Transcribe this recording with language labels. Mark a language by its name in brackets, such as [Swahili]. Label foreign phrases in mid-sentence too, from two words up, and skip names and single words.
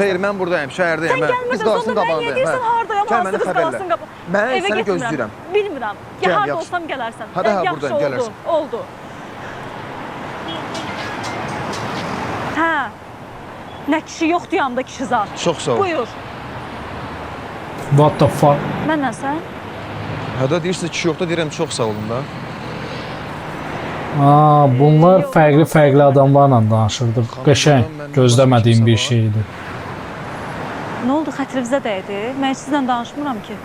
[Azerbaijani] Xeyr, mən buradayım, şəhərdəyəm. Sən gəlmirsən, onda mən niyə deyirsən hardayam, hansı Qız qalasının qabağında? Mən Evə səni getmirəm. gözləyirəm. Bilmirəm. Gəl, Ya harda yaxşı. olsam gələrsən. Hadi, hə, Yaxşı buradayım, oldu, gələrsən. oldu. Hə. Nə kişi yoxdur yanımda kişi zat. Çox sağ ol. Buyur. [English] What the fuck? [Azerbaijani] Mənlə sən? Hə də deyirsən kişi yoxdur, deyirəm çox sağ olun da. Bunlar fərqli adamlarla danışırdı. Qəşəng, gözləmədiyim bir şeydi. Nə oldu, xətrinizə dəydi? Mən sizlə danışmıram ki.